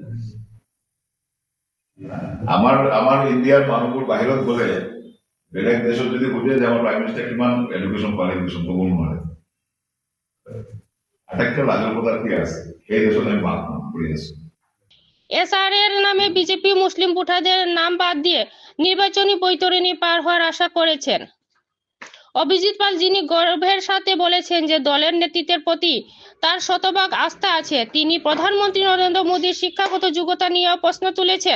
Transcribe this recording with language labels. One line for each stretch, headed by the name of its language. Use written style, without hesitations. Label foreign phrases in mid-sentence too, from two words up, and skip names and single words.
Assamese: আমাৰ ইণ্ডিয়াৰ মানুহবোৰ বাহিৰত গ'লে বেলেগ দেশত যদি সুধে যে আমাৰ
English: prime minister
Assamese: কিমান
English: education qualification,
Assamese: ক'ব নোৱাৰে। আটাইতকৈ লাজৰ কথা কি আছে, সেই দেশত আমি বাস কৰি আছো।
Bangla: SR-এর নামে বিজেপি মুসলিম ভোটারদের নাম বাদ দিয়ে নির্বাচনী বৈতরণী পার হওয়ার আশা করেছেন অভিজিৎ পাল, যিনি গর্বের সাথে বলেছেন যে দলের নেতৃত্বের প্রতি তার শতভাগ আস্থা আছে। তিনি প্রধানমন্ত্রী নরেন্দ্র মোদীর শিক্ষাগত যোগ্যতা নিয়েও প্রশ্ন তুলেছেন।